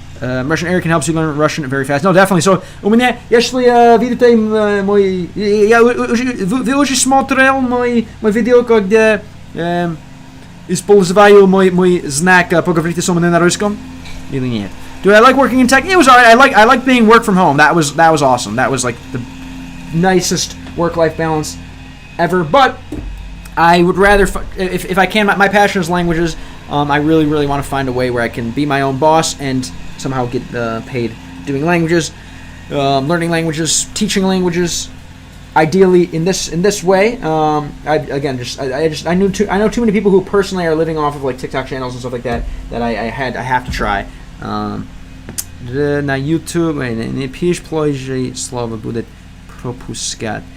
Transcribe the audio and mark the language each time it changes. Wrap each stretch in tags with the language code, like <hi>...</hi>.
<en>Russian Eric can help you learn Russian very fast. No, definitely. So,</en> <ru>у меня, если видите мой... Вы уже смотрел мой видео, когда использую мой знак «Поговорите со мной на русском»? Или нет?</ru> <en>Do I like working in tech? It was alright. I like being work from home. That was awesome. That was like the nicest work-life balance ever. But I would rather, if I can, my passion is languages. I really want to find a way where I can be my own boss and somehow get paid doing languages, learning languages, teaching languages. Ideally, in this way. I know too many people who personally are living off of like TikTok channels and stuff like that. That I have to try.</en> <ru>На YouTube не пишь плохие слова, будет пропускать.</ru>